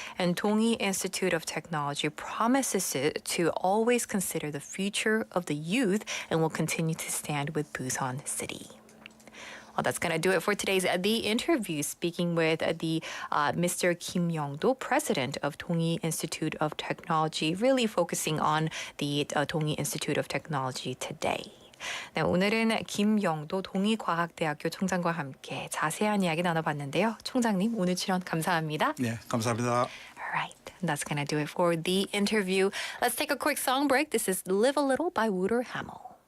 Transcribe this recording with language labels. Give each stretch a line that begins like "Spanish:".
English: And Dongi Institute of Technology promises to always consider the future of the youth and will continue to stand with Busan City. Well, that's going to do it for today's The Interview, speaking with the Mr. Kim Young-do, president of Dongi Institute of Technology, really focusing on the Dongi Institute of Technology today.
Korean: 네, 오늘은 김영도 동의과학대학교 총장과 함께 자세한 이야기 나눠봤는데요. 총장님, 오늘 출연 감사합니다. 네, 감사합니다.
English: All right, that's going to do it for The Interview. Let's take a quick song break. This is Live a Little by Wooter Hamill.